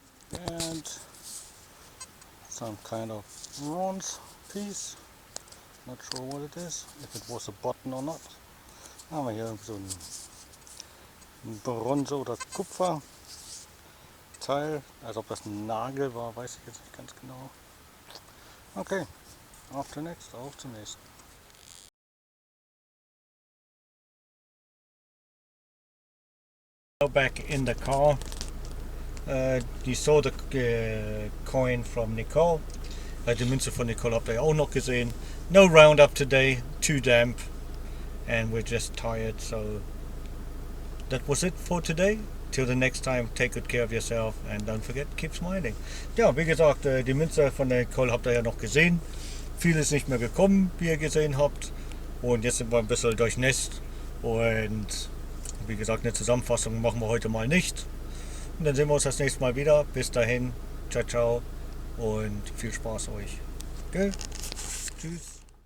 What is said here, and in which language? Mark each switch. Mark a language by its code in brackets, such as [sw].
[en] And some kind of bronze piece. Not sure what it is, if it was a button or not. [de] Haben wir hier so ein Bronze- oder Kupferteil. Als ob das ein Nagel war, weiß ich jetzt nicht ganz genau. Okay, auf zum nächsten. [en] Back in the car. You saw the coin from Nicole. [de] Die Münze von Nicole habt ihr auch noch gesehen. [en] No roundup today, too damp, and we're just tired, so that was it for today. Till the next time, take good care of yourself and don't forget, keep smiling. [de] Ja, wie gesagt, die Münze von Nicole habt ihr ja noch gesehen. Viel ist nicht mehr gekommen, wie ihr gesehen habt. Und jetzt sind wir ein bisschen durchnässt. Und wie gesagt, eine Zusammenfassung machen wir heute mal nicht. Und dann sehen wir uns das nächste Mal wieder. Bis dahin, ciao, ciao und viel Spaß euch. Okay? Tschüss.